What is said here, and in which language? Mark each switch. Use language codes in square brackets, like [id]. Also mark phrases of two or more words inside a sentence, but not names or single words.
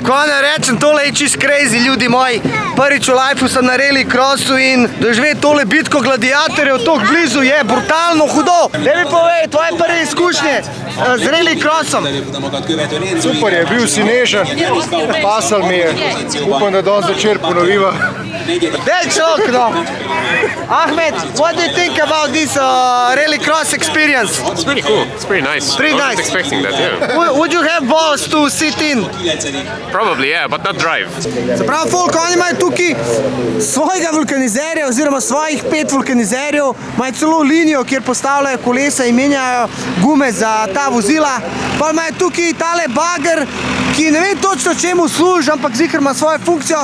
[sl] Ko ne rečem, tole je čist crazy, ljudi moji. Prvič v lifeu sem na rallycrossu in doživeti tole bitko gladiatorjev tako blizu je brutalno hudo. Daj mi povej, tvoje prve izkušnje z rallycrossom. Super je, bil si nežen, pasal mi je. Upam, da danes večer ponoviva. Dej človek, no! [en] Ahmed, what do you think about this rallycross experience? It's pretty cool. It's pretty nice. Pretty I wasn't nice. expecting that, yeah. Would you have balls to sit in? Probably, yeah, but not drive. [sl] Se pravi, folk, oni imajo tukaj svojega vulkanizerja oziroma svojih 5 vulkanizerjev, imajo celo linijo, kjer postavljajo kolesa in menjajo gume za ta vozila. Pa imajo tukaj tale bager, ki ne vem točno čemu služi, ampak zikr ima svojo funkcijo.